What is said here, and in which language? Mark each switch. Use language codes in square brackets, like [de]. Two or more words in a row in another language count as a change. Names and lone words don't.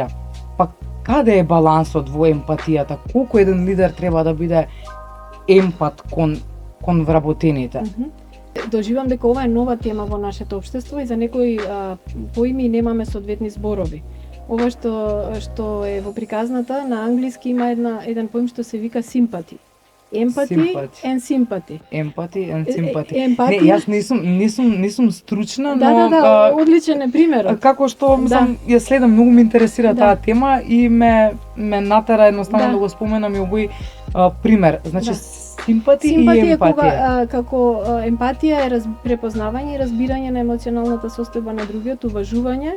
[mk] Па каде е балансот во емпатијата? Колку еден лидер треба да биде емпат кон вработените? Доживам дека ова е нова тема во нашето општество и за некои поими немаме соодветни зборови. Ова што е во приказната на англиски има еден поим што се вика sympathy. [en] Empathy and sympathy. Empathy and sympathy. [mk] Не, јас не сум стручна, но одличен е примерот. Како што мислам, ја следам, многу ме интересира таа тема и ме натера едноставно да го споменам и овој пример. Значи симпатија и емпатија. Симпатија како емпатија е препознавање и разбирање на емоционалната состојба на другиот, уважување.